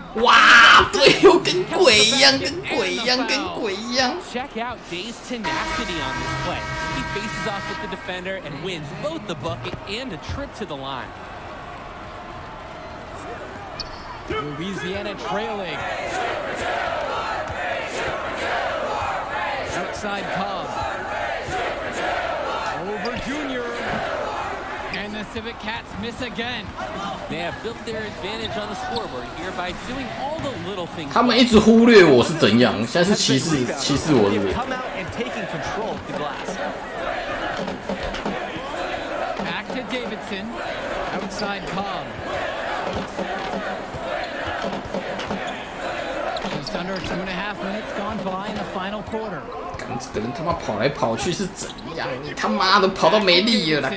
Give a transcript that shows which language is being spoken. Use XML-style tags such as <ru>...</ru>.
<zh>哇，队友跟鬼一样，跟鬼一样，跟鬼一样。</zh> <en>Check out Day's tenacity on this play. He faces off with the defender and wins both the bucket and a trip to the line. Louisiana trailing. Outside Cobb. Over Junior. And the Civic Cats miss again. They have built their advantage on the scoreboard here by doing all the little things.</en> <zh>他们一直忽略我是怎样，现在是歧视我是不是？</zh> <en>Come out and taking control of the glass. Back to Davidson. Outside Cobb. Just under 2.5 minutes gone by in the final quarter.</en> <zh>干这个人他妈跑来跑去是怎样？你他妈的跑到没力了啦！</zh>